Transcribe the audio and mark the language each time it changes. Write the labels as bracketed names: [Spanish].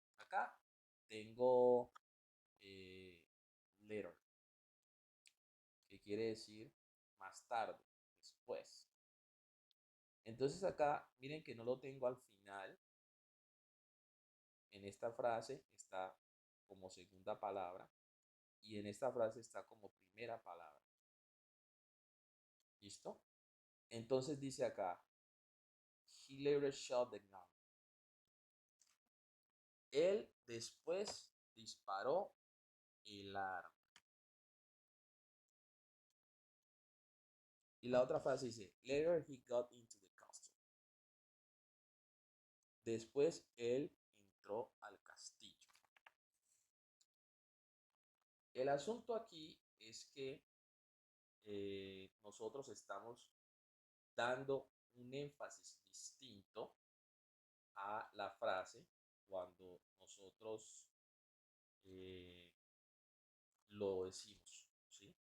[Spanish] Acá tengo later, que quiere decir más tarde, después. Entonces acá, miren que no lo tengo al final. En esta frase está como segunda palabra y en esta frase está como primera palabra. ¿Listo? Entonces dice acá, [English] he later shot the gun. [Spanish] Él después disparó el arma. Y la otra frase dice, [English] later he got into the castle. [Spanish] Después él entró al castillo. El asunto aquí es que nosotros estamos dando un énfasis distinto a la frase cuando nosotros lo decimos, ¿sí?